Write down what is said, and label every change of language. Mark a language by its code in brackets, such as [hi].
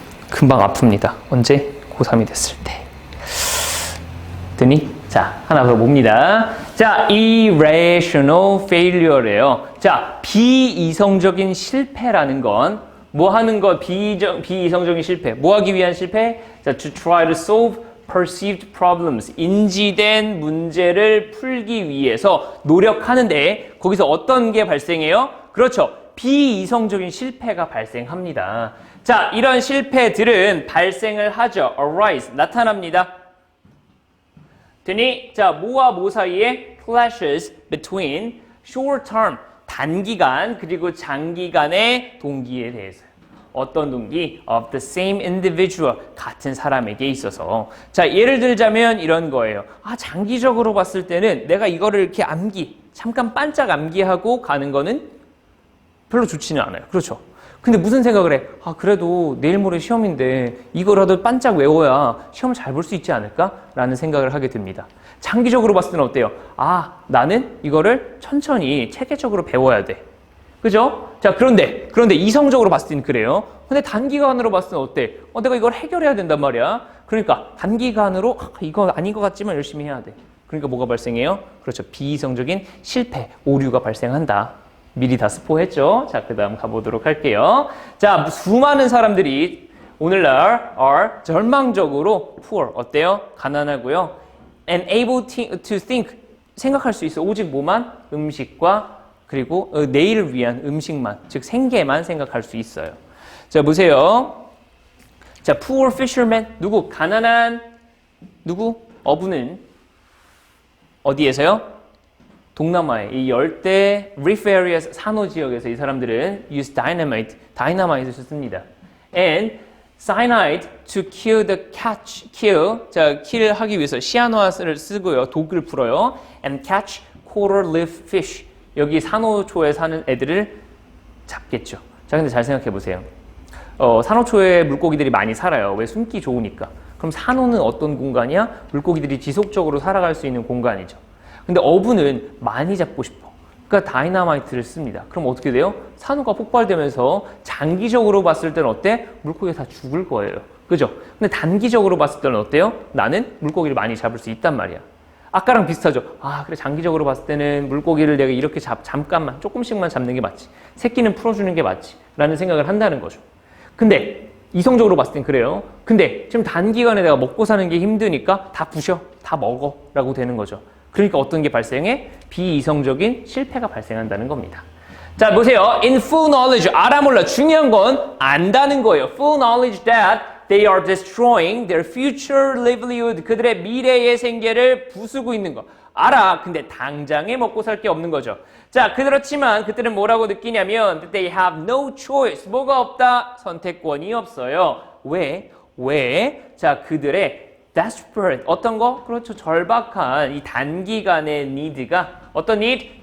[ko] 금방 아픕니다. 언제? 고3이 됐을 때. 됐니? 자, 하나 더 봅니다. 자, irrational failure래요. 자, 비이성적인 실패라는 건 뭐 하는 거? 비이성적인 실패. 뭐 하기 위한 실패? [en] 자, to try to solve perceived problems. [ko] 인지된 문제를 풀기 위해서 노력하는데 거기서 어떤 게 발생해요? 그렇죠. 비이성적인 실패가 발생합니다. 자, 이런 실패들은 발생을 하죠. arise, 나타납니다. 되니? 자, 뭐와 뭐 사이에? [en] clashes between short term, [ko] 단기간 그리고 장기간의 동기에 대해서. 어떤 동기? [en] of the same individual, [ko] 같은 사람에게 있어서. 자, 예를 들자면 이런 거예요. 장기적으로 봤을 때는 내가 이거를 이렇게 잠깐 반짝 암기하고 가는 거는 별로 좋지는 않아요. 그렇죠? 근데 무슨 생각을 해? 아, 그래도 내일 모레 시험인데 이거라도 반짝 외워야 시험을 잘 볼 수 있지 않을까? 라는 생각을 하게 됩니다. 장기적으로 봤을 때는 어때요? 아, 나는 이거를 천천히 체계적으로 배워야 돼. 그죠? 자, 그런데 이성적으로 봤을 때는 그래요. 근데 단기간으로 봤을 때는 어때? 내가 이걸 해결해야 된단 말이야. 그러니까 단기간으로 이거 아닌 것 같지만 열심히 해야 돼. 그러니까 뭐가 발생해요? 그렇죠. 비이성적인 실패, 오류가 발생한다. 미리 다 스포했죠? 자, 그 다음 가보도록 할게요. 자, 수많은 사람들이 오늘날 are 절망적으로 poor, 어때요? 가난하고요. [en] and able to think, [ko] 생각할 수 있어. 오직 뭐만? 음식과 그리고 내일을 위한 음식만, 즉 생계만 생각할 수 있어요. 자, 보세요. 자, poor fisherman, 누구? 가난한 누구? 어부는 어디에서요? 동남아의 이 열대 reef areas 산호 지역에서 이 사람들은 [en] use dynamite [ko] 을 씁니다. [en] And cyanide to kill the catch, [ko] 자, kill 하기 위해서 시아노아스를 쓰고요. 독을 풀어요. [en] And catch coral reef fish. [ko] 여기 산호초에 사는 애들을 잡겠죠. 자, 근데 잘 생각해 보세요. 산호초에 물고기들이 많이 살아요. 왜? 숨기 좋으니까. 그럼 산호는 어떤 공간이야? 물고기들이 지속적으로 살아갈 수 있는 공간이죠. 근데 어부는 많이 잡고 싶어. 그러니까 다이너마이트를 씁니다. 그럼 어떻게 돼요? 산호가 폭발되면서 장기적으로 봤을 때는 어때? 물고기가 다 죽을 거예요. 그죠? 근데 단기적으로 봤을 때는 어때요? 나는 물고기를 많이 잡을 수 있단 말이야. 아까랑 비슷하죠? 아, 그래, 장기적으로 봤을 때는 물고기를 내가 이렇게 잠깐만, 조금씩만 잡는 게 맞지. 새끼는 풀어주는 게 맞지. 라는 생각을 한다는 거죠. 근데 이성적으로 봤을 땐 그래요. 근데 지금 단기간에 내가 먹고 사는 게 힘드니까 다 부셔, 다 먹어 라고 되는 거죠. 그러니까 어떤 게 발생해? 비이성적인 실패가 발생한다는 겁니다. 자, 보세요. [en] In full knowledge, [ko] 알아 몰라. 중요한 건 안다는 거예요. [en] Full knowledge that they are destroying their future livelihood. [ko] 그들의 미래의 생계를 부수고 있는 거. 알아. 근데 당장에 먹고 살 게 없는 거죠. 자, 그렇지만 그들은 뭐라고 느끼냐면 [en] that they have no choice. [ko] 뭐가 없다? 선택권이 없어요. 왜? 자, 그들의 desperate. 어떤 거? 그렇죠. 절박한 이 단기간의 need가 어떤 need?